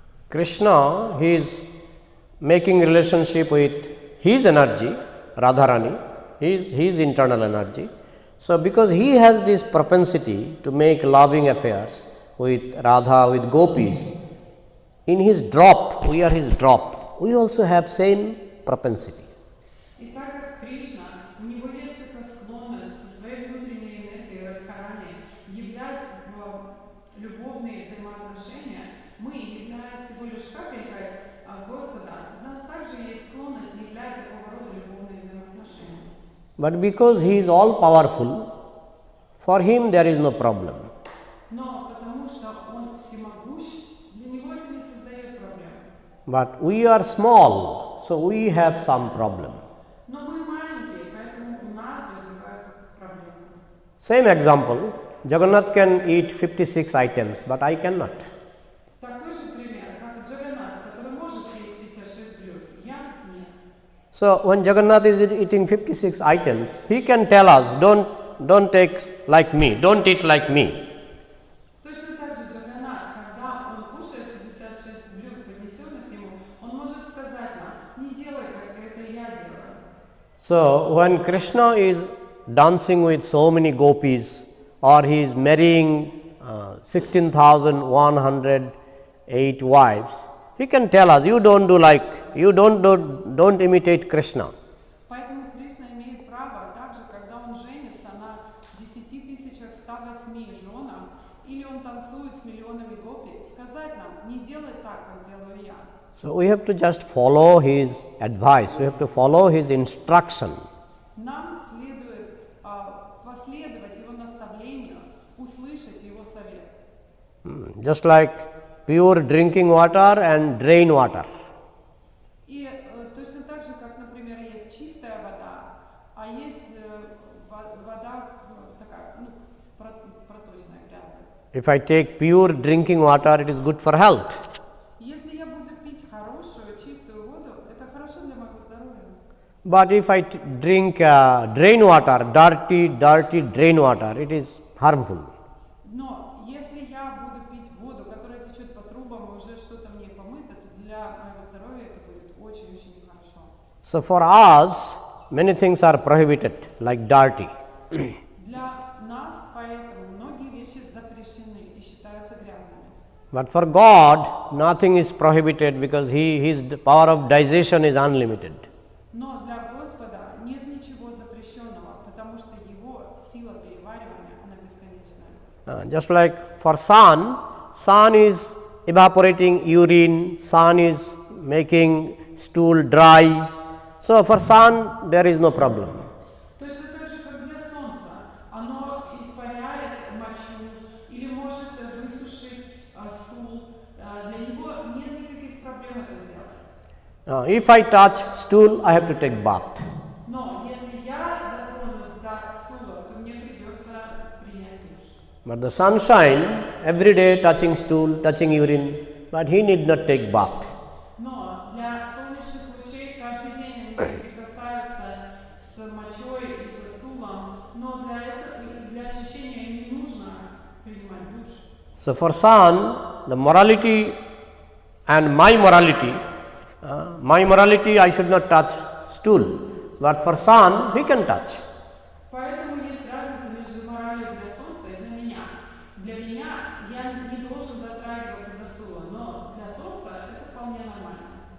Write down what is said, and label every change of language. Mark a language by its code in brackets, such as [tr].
[en] Krishna, he is making relationship with his energy, Radharani, his internal energy. So, because he has this propensity to make loving affairs with Radha, with gopis, in his drop, we are his drop. we also have same propensity. [ru] И так как Кришна, у него есть эта склонность со своей внутренней энергией радхарани являть любовные взаимоотношения, мы, являясь всего лишь капелькой Господа, у нас также есть склонность являть такого рода любовные взаимоотношения. [en] But because he is all powerful, for him there is no problem. [ru] Но потому что он всемогущ, для него это не создает проблем. [en] But we are small, so we have some problem. [ru] Но мы маленькие, поэтому у нас возникают проблемы. [en] Same example, Jagannath can eat 56 items, but I cannot. [ru] Такой же пример, как Джаганнат, который может съесть 56 блюд, я нет. [en] So when Jagannath is eating 56 items, he can tell us, don't take like me, don't eat like me. [ru] Точно так же Джаганнат, когда он кушает 56 блюд, поднесенных ему, он может сказать нам, не делай, как это я делаю. [en] So when Krishna is dancing with so many gopis, or he is marrying 16,108 wives, he can tell us, you don't imitate Krishna. [ru] Поэтому Кришна имеет право, также, когда он женится на 10,108 женах, или он танцует с миллионами гопи, сказать нам, не делай так, как делаю я. [en] So we have to just follow his advice, we have to follow his instruction. [ru] Нам следует последовать его наставлению, услышать его совет. [en] Just like pure drinking water and drain water. [ru] И точно так же, как, например, есть чистая вода, а есть вода такая, проточная, грязная. [en] If I take pure drinking water, it is good for health. [ru] Если я буду пить хорошую, чистую воду, это хорошо для моего здоровья. [en] But if I drink drain water, dirty drain water, it is harmful. [ru] Но если я буду пить воду, которая течет по трубам, и уже что-то в ней помыто, то для моего здоровья это будет очень-очень нехорошо. [en] So for us, many things are prohibited, like dirty. [ru] Для нас поэтому многие вещи запрещены и считаются грязными. [en] But for God, nothing is prohibited because his power of digestion is unlimited. [ru] Но для Господа нет ничего запрещенного, потому что его сила переваривания, она бесконечная. [en] Just like for sun is evaporating urine, sun is making stool dry. So for sun, there is no problem. [ru] Точно так же, как для Солнца, оно испаряет мочу или может высушить стул. Для него нет никаких проблем это сделать. [en] If I touch stool, I have to take bath. [ru] Но если я дотронусь до стула, то мне придется принять душ. [en] But the sunshine, every day touching stool, touching urine, but he need not take bath. [ru] Но для солнечных лучей каждый день они соприкасаются с мочой и со стулом, но для очищения им не нужно принимать душ. [en] So for sun, the morality and my morality, I should not touch stool, but for sun, he can touch. [ru] Поэтому есть разница между моралью для Солнца и для меня. Для меня я не должен дотрагиваться до стула, но для Солнца это вполне нормально.